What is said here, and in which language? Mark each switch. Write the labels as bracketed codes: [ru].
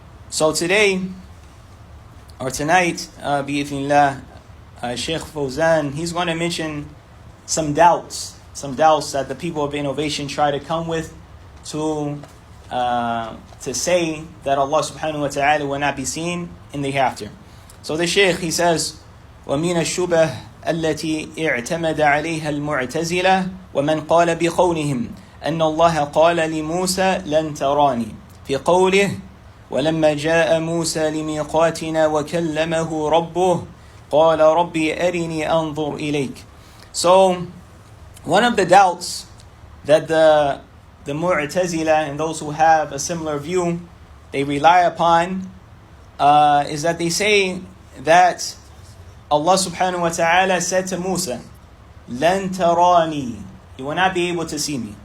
[en] So today, or tonight, [ar] بإذن الله, [en] Sheikh Fawzan, he's going to mention some doubts that the people of innovation try to come with to say that Allah subhanahu wa ta'ala will not be seen in the hereafter. So the Shaykh, he says, [ar] وَمِنَ الشُّبَهِ التي اعتمد عليها المعتزلة ومن قال بقولهم أن الله قال لموسى لن تراني في قوله ولما جاء موسى لميقاتنا وكلمه ربه قال ربي أرني أنظر إليك. [en] So one of the doubts that the Mu'tazila and those who have a similar view, they rely upon is that they say that Allah subhanahu wa ta'ala said to Musa, [ar] لَن تَرَانِي, [en] you will not be able to see me.